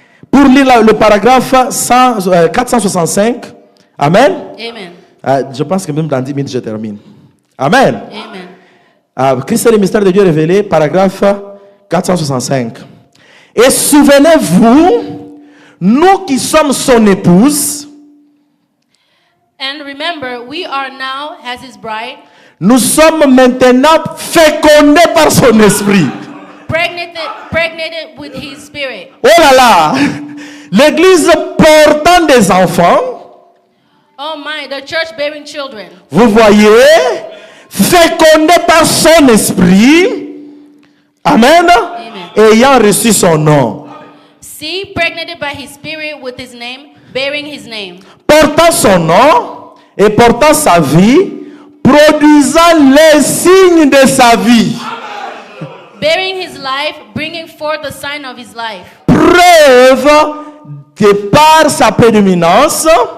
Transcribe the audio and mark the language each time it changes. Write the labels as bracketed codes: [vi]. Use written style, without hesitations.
[fr] Pour lire le paragraphe 465. Amen. Amen. Je pense que même dans 10 minutes, je termine. Amen. Amen. Christ et le mystère de Dieu révélé, paragraphe 465. Et souvenez-vous, nous qui sommes son épouse, [en] And remember, we are now, as his bride, [fr] nous sommes maintenant fécondés par son esprit. [en] pregnated with his spirit. [fr] Oh là là! L'église portant des enfants, [en] Oh my, the church bearing children. [fr] vous voyez, fécondés par son esprit, amen, ayant reçu son nom. [en] See, pregnated by his spirit with his name, bearing his name. [fr] Portant son nom et portant sa vie, produisant les signes de sa vie. [en] Bearing his life, bringing forth the sign of his life. [fr] Preuve que par sa prédominance,